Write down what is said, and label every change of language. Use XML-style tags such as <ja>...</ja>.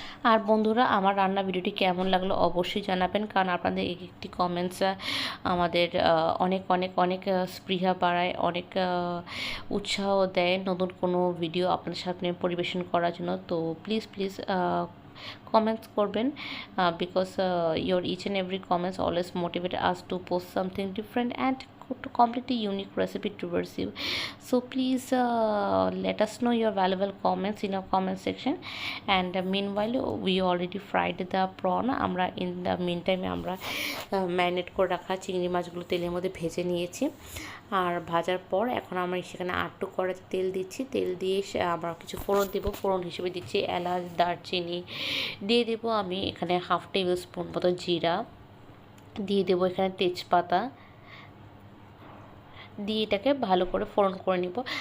<bn>আর বন্ধুরা, আমার রান্না ভিডিওটি কেমন লাগলো অবশ্যই জানাবেন, কারণ আপনাদের একটি কমেন্টস আমাদের অনেক স্পৃহা বাড়ায়, অনেক উৎসাহ দেয় নতুন কোনো ভিডিও আপনাদের সামনে পরিবেশন করার জন্য। তো প্লিজ comments করবেন,</bn> <en>because your each and every comments always motivate us to post something different and to completely unique recipe towards you. So please let us know your valuable comments in our comment section. And meanwhile we already fried the prawn.</en> <bn>আমরা</bn> <en>in the meantime</en> <bn>আমরা marinate করে রাখা চিংড়ি মাছগুলো তেলের মধ্যে ভেজে নিয়েছি। আর ভাজার পর এখন আমরা সেখানে আটটু কড়াইতে তেল দিচ্ছি। তেল দিয়ে আমরা কিছু ফোড়ন দেবো। ফোড়ন হিসেবে দিচ্ছি এলাচ, দারচিনি, দিয়ে দেবো আমি এখানে 1/2 টেবিল স্পুন মতো জিরা, দিয়ে দেবো এখানে তেজপাতা, দিয়ে এটাকে ভালো করে ফোড়ন করে নিব।</bn>